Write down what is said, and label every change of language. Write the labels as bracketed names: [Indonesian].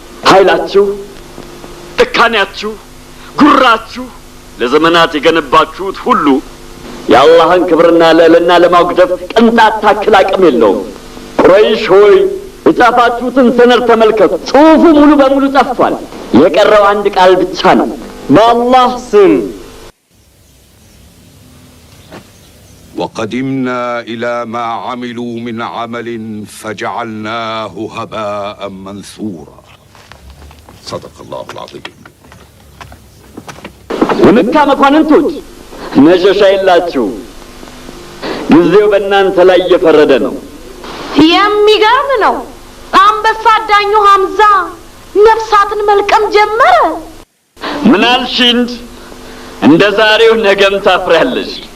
[Amharic] ኃይላችሁ፣ ጭካኔያችሁ፣ ጉራችሁ ለዘመናት የገነባችሁት ሁሉ የአላህን ክብርና ልዕልና ለማጉደፍ ቅንጣት ታክል አቅም የለውም። ቁረይሽ ሆይ የጻፋችሁትን ሰነድ ተመልከቱ። ጽሑፉ ሙሉ በሙሉ ጠፍቷል። የቀረው አንድ ቃል ብቻ ነው። በአላህ ስም [Arabic] وقدمنا إلى ما عملوا من عمل فجعلناه هباء منثورا صدق الله العظيم [Amharic] የመካ መኳንንቶች መሸሻ የላችሁ። ጊዜው በእናንተ ላይ እየፈረደ ነው። የሚገርም ነው። አንበሳ ዳኙ ሐምዛ ነፍሳትን መልቀም ጀመረ። ምን አልሽንድ? እንደ ዛሬው ነገም ታፍሪያለሽ።